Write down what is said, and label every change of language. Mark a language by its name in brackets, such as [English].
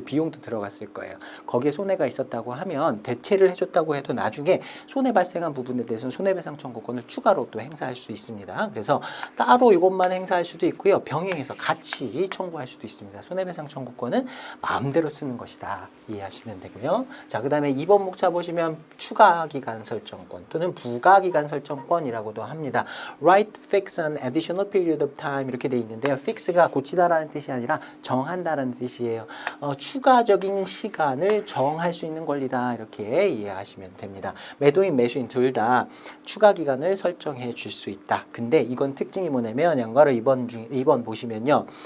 [Korean] 그리고 비용도 들어갔을 거예요. 거기에 손해가 있었다고 하면 대체를 해줬다고 해도 나중에 손해 발생한 부분에 대해서는 손해배상 청구권을 추가로 또 행사할 수 있습니다. 그래서 따로 이것만 행사할 수도 있고요. 병행해서 같이 청구할 수도 있습니다. 손해배상 청구권은 마음대로 쓰는 것이다. 이해하시면 되고요. 자, 그 다음에 2번 목차 보시면 추가기간 설정권 또는 부가기간 설정권이라고도 합니다. [English] Right, fix an additional period of time [Korean] 이렇게 돼 있는데요. fix가 고치다라는 뜻이 아니라 정한다라는 뜻이에요. 추가적인 시간을 정할 수 있는 권리다 이렇게 이해하시면 됩니다. 매도인, 매수인 둘 다 추가 기간을 설정해 줄 수 있다. 근데 이건 특징이 뭐냐면 양가로 2번 보시면요.